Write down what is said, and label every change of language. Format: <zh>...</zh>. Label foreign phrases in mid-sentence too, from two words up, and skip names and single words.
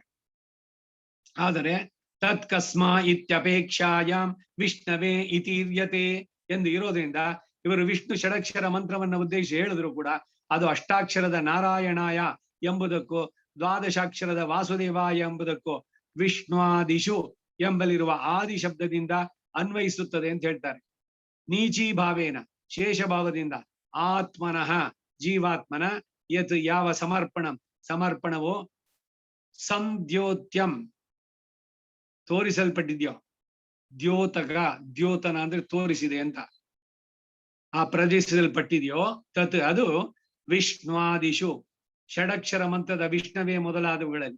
<kn>ಆದರೆ</kn> <sa>ತತ್ಕಸ್ಮಾ ಇತ್ಯಪೇಕ್ಷಾಯಾಮ್ ವಿಷ್ಣವೇ ಇತೀರ್ಯತೆ</sa> <kn>ಎಂದು ಇರೋದ್ರಿಂದ ಇವರು ವಿಷ್ಣು ಷಡಕ್ಷರ ಮಂತ್ರವನ್ನ ಉದ್ದೇಶಿಸಿ ಹೇಳಿದ್ರು ಕೂಡ ಅದು ಅಷ್ಟಾಕ್ಷರದ ನಾರಾಯಣಾಯ ಎಂಬುದಕ್ಕೂ ದ್ವಾದಶಾಕ್ಷರದ ವಾಸುದೇವಾಯ ಎಂಬುದಕ್ಕೂ ವಿಷ್ಣುವಾದಿಷು ಎಂಬಲ್ಲಿರುವ ಆದಿ ಶಬ್ದದಿಂದ ಅನ್ವಯಿಸುತ್ತದೆ ಅಂತ ಹೇಳ್ತಾರೆ.</kn> <sa>ನೀಚಿ ಭಾವೇನ</sa> <kn>ಶೇಷಭಾವದಿಂದ ಆತ್ಮನಃ ಜೀವಾತ್ಮನ ಯತ್ ಯಾವ ಸಮರ್ಪಣವು ಸಂದ್ಯೋತ್ಯಂ ತೋರಿಸಲ್ಪಟ್ಟಿದ್ಯೋ, ದ್ಯೋತನ ಅಂದ್ರೆ ತೋರಿಸಿದೆ ಅಂತ, ಆ ಪ್ರದರ್ಶಿಸಲ್ಪಟ್ಟಿದೆಯೋ ತತ್ ಅದು ವಿಷ್ಣುವಾದಿಷು ಷಡಕ್ಷರ ಮಂತ್ರದ ವಿಷ್ಣವೇ ಮೊದಲಾದವುಗಳಲ್ಲಿ.</kn>